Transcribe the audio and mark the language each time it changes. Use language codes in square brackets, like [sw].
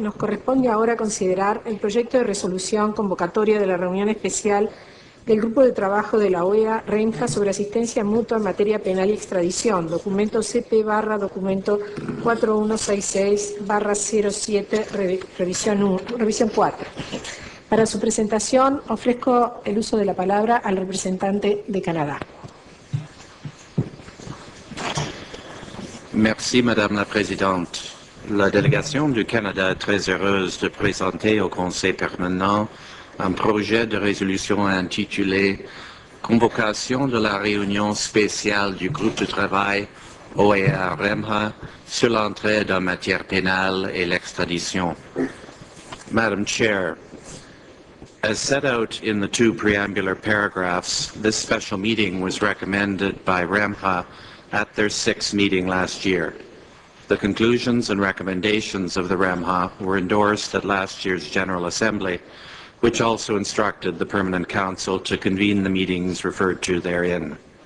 [es] Nos corresponde ahora considerar el proyecto de resolución convocatoria de la reunión especial del Grupo de Trabajo de la OEA REMJA sobre asistencia mutua en materia penal y extradición, documento CP/documento 4166/07, revisión 4. Para su presentación, ofrezco el uso de la palabra al representante de Canadá. [fr] Merci, Madame la Présidente. La délégation du Canada est très heureuse de présenter au Conseil permanent un projet de résolution intitulé « Convocation de la réunion spéciale du groupe de travail OEA-REMJA sur l'entraide en matière pénale et l'extradition ». [en] Madam Chair, as set out in the two preambular paragraphs, this special meeting was recommended by REMJA at their 6th meeting last year. The conclusions and recommendations of the REMJA were endorsed at last year's General Assembly, which also instructed the Permanent Council to convene the meetings referred to therein.